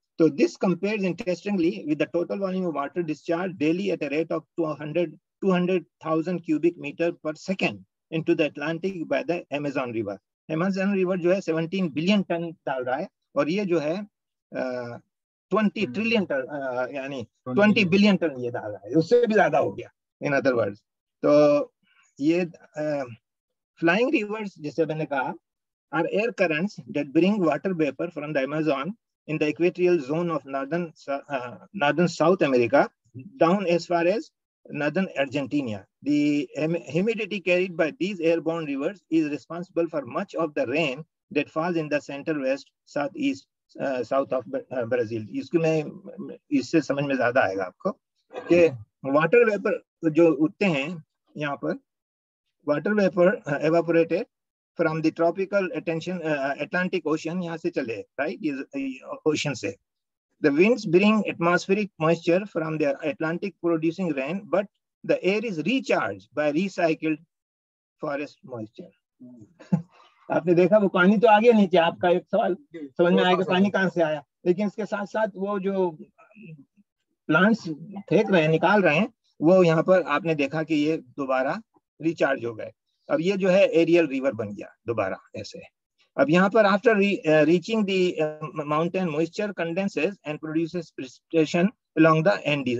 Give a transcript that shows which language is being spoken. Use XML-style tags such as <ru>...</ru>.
<en>तो this compares interestingly with the total volume of water discharge daily at a rate of 200,000 cubic metre per second into the Atlantic by the Amazon river.</en> <hi>Amazon river जो है 17 billion ton डाल रहा है, और ये जो है 20 ट्रिलियन टन यानी 20 बिलियन टन ये डाल रहा है. उससे भी ज्यादा हो गया</hi> <en>In other words.</en> <hi>तो ये फ्लाइंग रिवर्स जिसे मैंने कहा</hi> <en>are air currents that bring water vapor from the Amazon in the equatorial zone of northern South America down as far as northern Argentina. The humidity carried by these airborne rivers is responsible for much of the rain that falls in the center west southeast south of Brazil.</en> <hi>इससे समझ में ज्यादा आएगा आपको कि water vapour जो उठते हैं यहाँ पर, water vapour</hi> <en>evaporated from the tropical Atlantic Ocean,</en> <hi>यहाँ से चले, right? Ocean से.</hi> <en>The winds bring atmospheric moisture from the Atlantic producing rain, but the air is recharged by recycled forest moisture.</en> <hi>आपने देखा वो पानी तो आ गया नीचे. आपका एक सवाल समझ में आएगा पानी कहाँ से आया, लेकिन इसके साथ साथ वो जो प्लांट्स फेंक रहे हैं, निकाल रहे हैं, वो यहाँ पर आपने देखा कि ये दोबारा रिचार्ज हो गए. अब ये जो है एरियल रिवर बन गया दोबारा ऐसे. अब यहाँ पर</hi> <en>After reaching the mountain moisture condenses and produces precipitation along the Andes.</en>